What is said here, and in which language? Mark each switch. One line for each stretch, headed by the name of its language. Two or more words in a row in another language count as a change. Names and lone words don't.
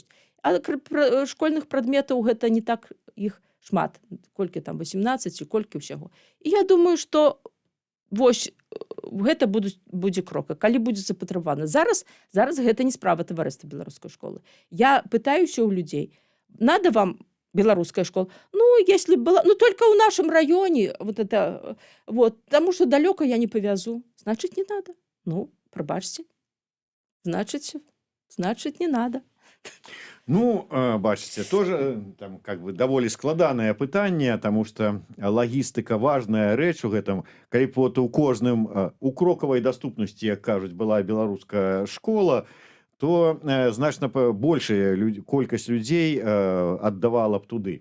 Belarusian: А школьных прадметаў гэта не так іх шмат, колькі там 18 ці колькі ўсяго. І я думаю, што вось гэта будзе крок, калі будзе запатрабавана. Зараз гэта не справа таварыства беларускай школы. Я пытаюся у людзей,
Russian: надо вам
Belarusian: беларуская школа?
Russian: Ну, если была, только в нашем районе, потому что далеко я не повязу. Значит, не надо. Ну, пробачьте. Значит, не надо.
Belarusian: Бачыце,
Russian: тоже там как бы
Belarusian: даволі складанае пытанне, таму што лагістыка важная рэч у гэтым. Калі б вот у кожным у крокавай даступнасці, як кажуць, была беларуская школа, то значна большая колькасць людзей аддавала б туды.